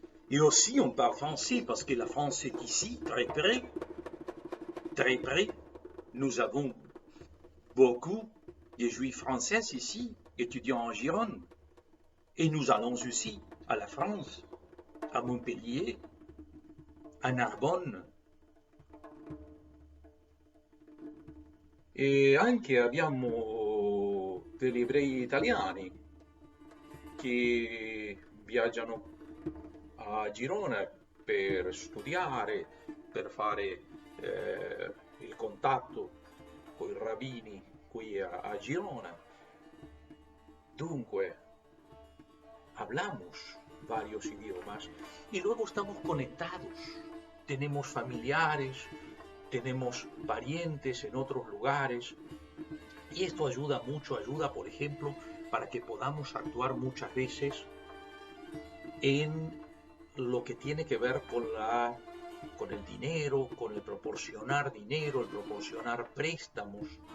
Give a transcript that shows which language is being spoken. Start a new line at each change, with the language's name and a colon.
French: Et aussi, on parle français parce que la France est ici, très près. Très près. Nous avons beaucoup de juifs français ici, étudiants en Gironde. Et nous allons aussi à la France, à Montpellier, à Narbonne.
Italian: E anche abbiamo degli ebrei italiani che viaggiano a Girona per studiare, per fare il contatto con i rabbini qui a Girona. Dunque,
Spanish: hablamos varios idiomas y luego estamos conectados. Tenemos familiares, tenemos parientes en otros lugares y esto ayuda mucho, ayuda por ejemplo para que podamos actuar muchas veces en lo que tiene que ver con el dinero, con el proporcionar dinero, el proporcionar préstamos.